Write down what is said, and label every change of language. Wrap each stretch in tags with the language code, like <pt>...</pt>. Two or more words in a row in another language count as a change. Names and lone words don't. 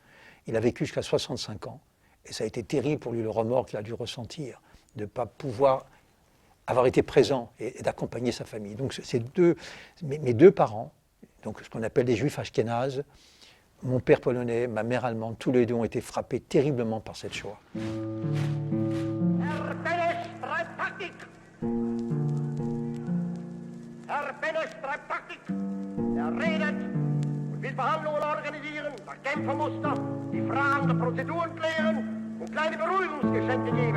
<fr>Il a vécu jusqu'à 65 ans, et ça a été terrible pour lui, le remords qu'il a dû ressentir, de ne pas pouvoir avoir été présent et d'accompagner sa famille. Donc mes 2 parents, donc ce qu'on appelle des juifs ashkénazes, mon père polonais, ma mère allemande, tous les 2 ont été frappés terriblement par cette Shoah.</fr> <de>Herr Benes treibt Taktik, redet und will Verhandlungen organisieren, nach Genfer-Muster, die Fragen der Prozeduren klären und kleine Beruhigungsgeschenke geben.</de>